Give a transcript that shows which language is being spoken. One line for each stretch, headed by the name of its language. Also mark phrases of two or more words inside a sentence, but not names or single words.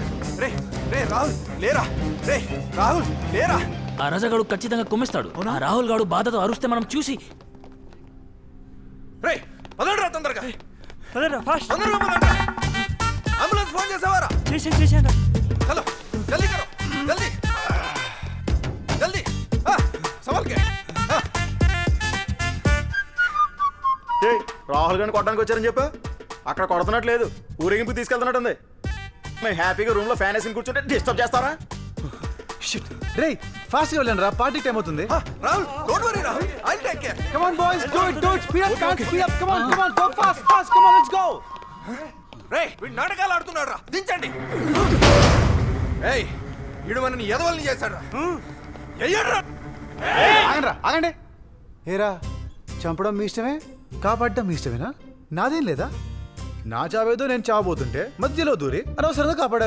Telugu: రే, రే రాహుల్, లేరా. రే రాహుల్, లేరా. ఆ రసగాడు ఖచ్చితంగా కుమ్మిస్తాడు. ఆ రాహుల్ గాడు బాధతో అరుస్తే మనం చూసి. రే, పదండిరా తొందరగా. పదరా, ఫాస్ట్. తొందరగా పదండి. అంబులెన్స్ ఫోన్ చేసావారా? చేశాను.
Hindi: चलो, जल्दी करो, जल्दी, जल्दी.
Telugu: సవాల్కే. ఏయ్, రాహుల్ గారిని కొట్టడానికి వచ్చారని చెప్పా. అక్కడ కొడుతున్నట్లేదు, ఊరేగింపు తీసుకెళ్తున్నట్టుంది. మేము హ్యాపీగా రూమ్ లో ఫ్యాన్ వేసుకుని కూర్చుంటే డిస్టర్బ్ చేస్తారా? రే, ఫాస్ట్ గా వెళ్ళండి రా,
English: party time
Telugu: అవుతుంది. రాహుల్,
English: don't worry
Telugu: రాహుల్,
English: I'll take care. Come on boys, do it, speed up, can't speed up. Come on, go fast, come on, let's go.
Telugu: రే, వీడు నాటకాలు ఆడుతున్నాడు రా, దించండి. ఏయ్, వీడు మనని ఎదవల్ని చేశాడు. ఎయ్యడ్రా. ఆగండి. ఏరా, చంపడం మీ ఇష్టమే, కాపాడటం మీ ఇష్టమేనా? నాదేం లేదా? నా చావేదో నేను చావబోతుంటే మధ్యలో దూరి అనవసరంగా కాపాడారు.